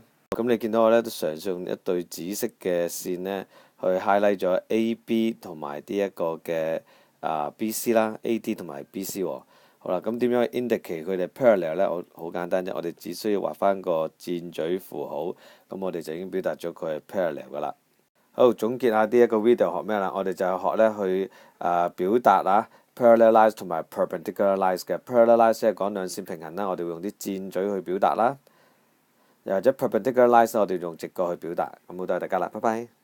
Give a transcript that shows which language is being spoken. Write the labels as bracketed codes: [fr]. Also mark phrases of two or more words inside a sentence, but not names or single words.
[yue] 咁你見到我呢都嘗試用一對紫色嘅線呢去 highlight 咗 AB 同埋呢一個嘅BC 啦 ，AD 同埋 BC 喎。好啦，咁點樣 indicate 佢哋 parallel 呢？好簡單啫，我哋只需要畫翻個箭嘴符號，咁我哋就已經表達咗佢係 parallel 㗎啦。好，總結下呢一個 video 學咩啦？我哋就係學呢去表達 [en] parallel lines [yue] 同埋 [en] perpendicular lines [yue] 嘅。 [en] parallel lines [yue] 即係講兩線平行啦，我哋會用啲箭嘴去表達啦。又或者 [en] perpendicular lines [yue] 我哋用直角去表達。咁好多謝大家啦，拜拜。